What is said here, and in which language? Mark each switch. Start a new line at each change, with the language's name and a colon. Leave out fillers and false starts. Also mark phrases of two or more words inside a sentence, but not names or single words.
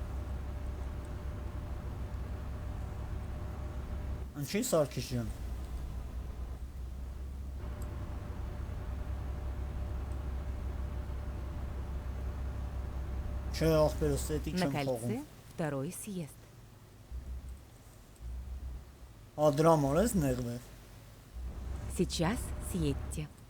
Armenian: Ինչի Սարգիս ջան։ Չէ, ախպերս, էտի
Russian: На
Armenian: չեմ խաղում։
Russian: кольце второй съезд.
Armenian: Դրա համար ես նեղվել։
Russian: Сейчас съедьте.